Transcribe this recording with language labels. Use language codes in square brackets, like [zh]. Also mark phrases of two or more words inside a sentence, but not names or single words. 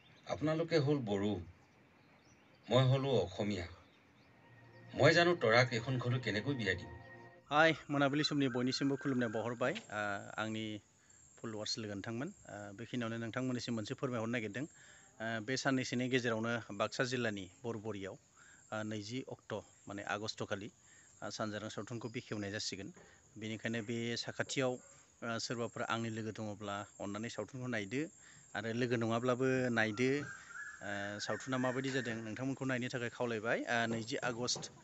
[as] আপোনালোকে হ'ল বড়ো, মই হ'লো অসমীয়া। মই জানো তৰাক এখন ঘৰলৈ কেনেকৈ বিয়া দিম। [brx] हाय मोनाबिलि समनि बयनिसिमबो खुलुमनाय बावहरबाय आंनि फलोवार्स लोगो नोंथांमोन बेखिनियावनो नोंथांमोननिसिम मोनसे फोरमायहरनो नागिरदों बे साननैसोनि गेजेरावनो बाक्सा जिल्लानि बरबरियाव 20 अक्ट' माने आगस्ट'खालि सानजारां सावथुनखौ बेखेवनाय जासिगोन बेनिखायनो बे साखाथियाव सोरबाफोर आंनि लोगो दङब्ला अन्नानै सावथुनखौ नायदो आरो लोगो नङाब्लाबो नायदो सावथुना माबायदि जादों नोंथांमोनखौ नायनो थाखाय खावलायबाय 20 आगस्ट